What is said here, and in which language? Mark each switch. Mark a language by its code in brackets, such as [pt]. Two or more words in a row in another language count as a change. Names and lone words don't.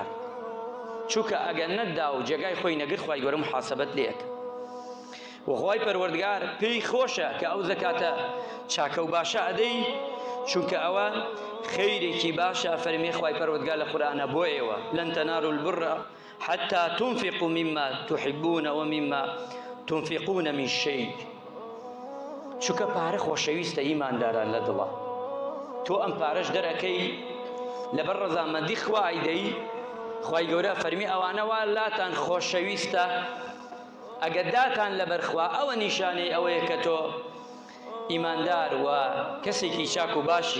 [ckb] چونکە ئەگەر نەتدا و جێگای خۆی نەگرت خوای گەورە محاسەبەت لێیەکە. و خوای پەروەردگار پێی خۆشە کە ئەو زەکاتە چاکە و باشە ئەدەی، چونکە ئەوە خەیرێکی باشە. فەرمێ خوای پەروەردگار لە قورئانە بۆ ئێوە [ar] لەن تەنالوا البر حتى تنفقوا مما تحبون ومما تنفقون من شيء. [ckb] چونکە پارە خۆشەویستە ئیمانداران لە دڵە. تۆ ئەم پارەش دەرەکەی لەبەر ڕەزامەندی خوای دەی. خوای گەورە فەرمی ئەوانە وا لاتان خۆشەویستە ئەگەر داتان لەبەر خوا، ئەوە نیشانەی ئەوەیە کە تۆ ئیماندار و کەسێکی چاک و باشی.